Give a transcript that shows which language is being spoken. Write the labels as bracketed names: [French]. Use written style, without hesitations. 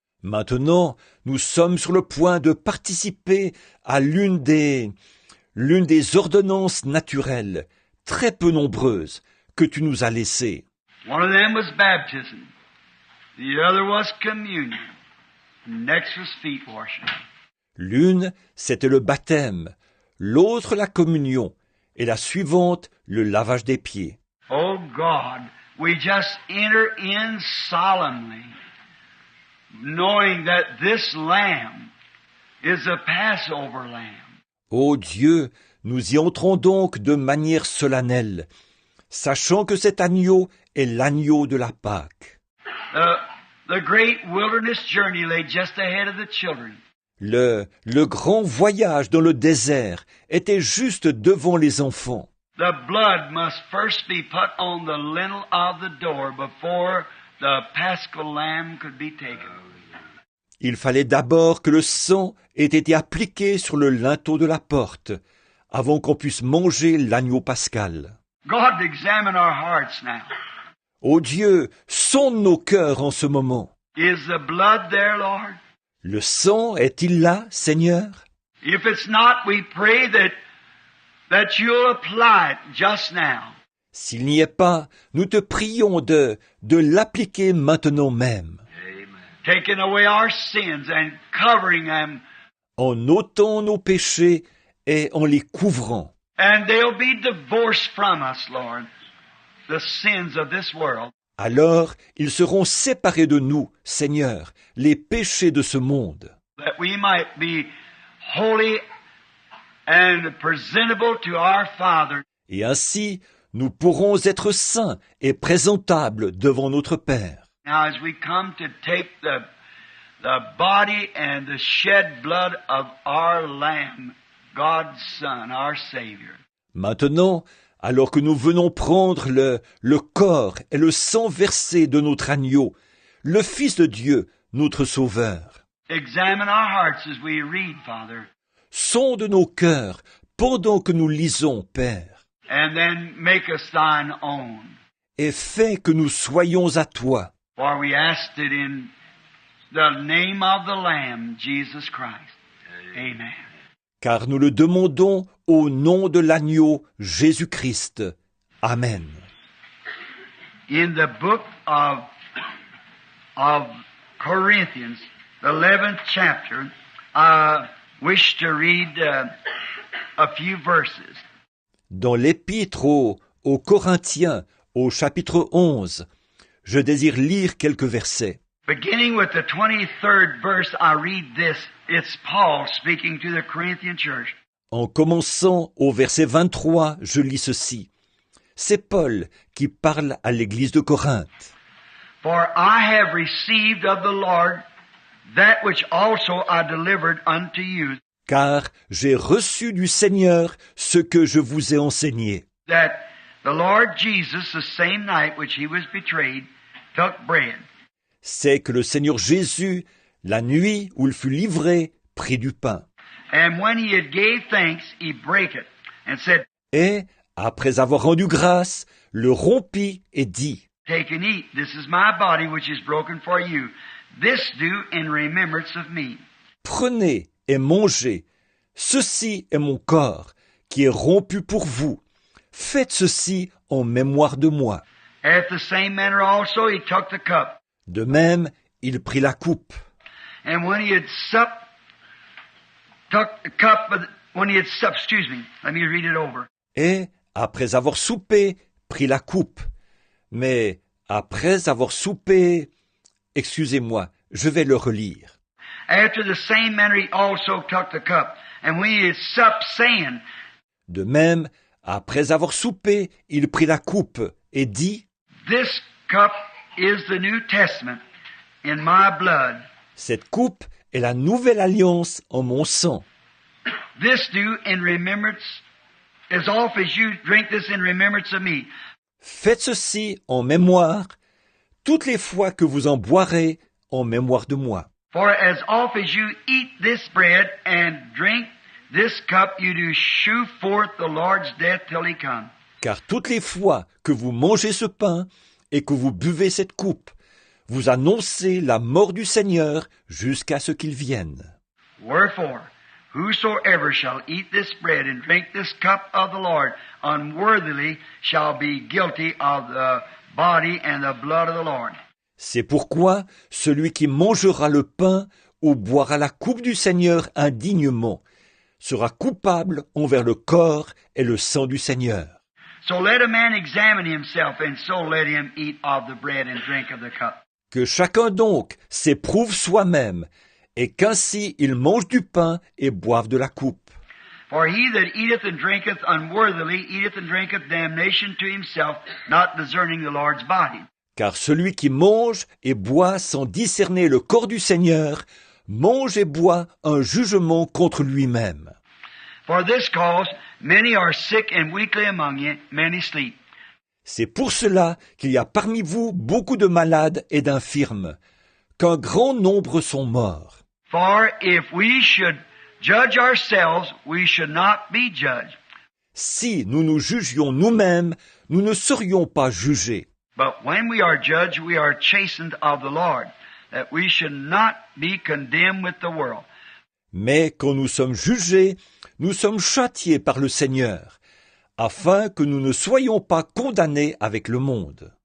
[French] Maintenant, nous sommes sur le point de participer à l'une des ordonnances naturelles, très peu nombreuses, que tu nous as laissées. [English] One of them was baptism. The other was communion. Next was feet washing. [French] L'une, c'était le baptême, l'autre la communion, et la suivante, le lavage des pieds. [English] Oh God, we just enter in solemnly, knowing that this lamb is a Passover lamb. [French] Ô Dieu, nous y entrons donc de manière solennelle, sachant que cet agneau est l'agneau de la Pâque. [English] The great wilderness journey lay just ahead of the children. [French] Le grand voyage dans le désert était juste devant les enfants. [English] The blood must first be put on the lintel of the door before the paschal lamb could be taken. [French] Il fallait d'abord que le sang ait été appliqué sur le linteau de la porte, avant qu'on puisse manger l'agneau pascal. [English] God, examine our hearts now. [French] Ô Dieu, sonde nos cœurs en ce moment. [English] Is the blood there, Lord? [French] Le sang est-il là, Seigneur? [English] If it's not, we pray that you'll apply it just now. [French] S'il n'y est pas, nous te prions de l'appliquer maintenant même. [English] Taking away our sins and covering them. [French] En ôtant nos péchés et en les couvrant. [English] And they'll be divorced from us, Lord, the sins of this world. [French] Alors, ils seront séparés de nous, Seigneur, les péchés de ce monde. [English] That we might be holy and presentable to our Father. [French] Et ainsi, nous pourrons être saints et présentables devant notre Père. [English] Now, as we come to take the body and the shed blood of our Lamb, God's Son, our Savior. [French] Maintenant, alors que nous venons prendre le corps et le sang versé de notre agneau, le Fils de Dieu, notre Sauveur. [English] Examine our hearts as we read, Father. [French] Sonde nos cœurs pendant que nous lisons, Père. [English] And then make us thine own. [French] Et fais que nous soyons à toi. [English] For we asked it in the name of the Lamb, Jesus Christ. Amen. [French] Car nous le demandons au nom de l'agneau Jésus-Christ. Amen. [English] In the book of Corinthians, the 11th chapter, I wish to read a few verses. [French] Dans l'épître aux Corinthiens, au chapitre 11, je désire lire quelques versets. [English] Beginning with the 23rd verse, I read this. It's Paul speaking to the Corinthian church. [French] En commençant au verset 23, je lis ceci. C'est Paul qui parle à l'église de Corinthe. [English] For I have received of the Lord that which also I delivered unto you, [French] Car j'ai reçu du Seigneur ce que je vous ai enseigné. [English] that the Lord Jesus, the same night which he was betrayed, took bread. [French] C'est que le Seigneur Jésus, la nuit où il fut livré, prit du pain. [English] And when he had gave thanks, he brake it, and said, [French] Et, après avoir rendu grâce, le rompit et dit, [English] Take and eat. This is my body which is broken for you. This do in remembrance of me. [French] Prenez et mangez. Ceci est mon corps, qui est rompu pour vous. Faites ceci en mémoire de moi. [English] After the same manner also he took the cup. [French] De même, il prit la coupe. [English] And when he had supped, took the cup, when he had supped, let me read it over. [French] Et, après avoir soupé, prit la coupe. Mais, après avoir soupé... Excusez-moi, je vais le relire. [English] After the same manner he also took the cup. And when he had supped, saying, [French] De même, après avoir soupé, il prit la coupe et dit, [English] This cup is the New Testament in my blood. [French] Cette coupe est la nouvelle alliance en mon sang. [English] This do in remembrance, as oft as you drink this in remembrance of me. [French] Faites ceci en mémoire, toutes les fois que vous en boirez en mémoire de moi. [English] For as oft as you eat this bread and drink this cup, you do shew forth the Lord's death till he come. [French] Car toutes les fois que vous mangez ce pain et que vous buvez cette coupe, vous annoncez la mort du Seigneur jusqu'à ce qu'il vienne. [English] Wherefore, whosoever shall eat this bread and drink this cup of the Lord unworthily shall be guilty of the body and the blood of the Lord. [French] C'est pourquoi celui qui mangera le pain ou boira la coupe du Seigneur indignement sera coupable envers le corps et le sang du Seigneur. [English] So let a man examine himself, and so let him eat of the bread and drink of the cup. [French] Que chacun donc s'éprouve soi-même, et qu'ainsi il mange du pain et boive de la coupe. [English] For he that eateth and drinketh unworthily eateth and drinketh damnation to himself, not discerning the Lord's body. [French] Car celui qui mange et boit sans discerner le corps du Seigneur, mange et boit un jugement contre lui-même. [English] For this cause many are sick and weakly among you, many sleep. [French] C'est pour cela qu'il y a parmi vous beaucoup de malades et d'infirmes, qu'un grand nombre sont morts. [English] For if we should judge ourselves, we should not be judged. [French] Si nous nous jugions nous-mêmes, nous ne serions pas jugés. [English] But when we are judged, we are chastened of the Lord, that we should not be condemned with the world. [French] Mais quand nous sommes jugés, nous sommes châtiés par le Seigneur, afin que nous ne soyons pas condamnés avec le monde.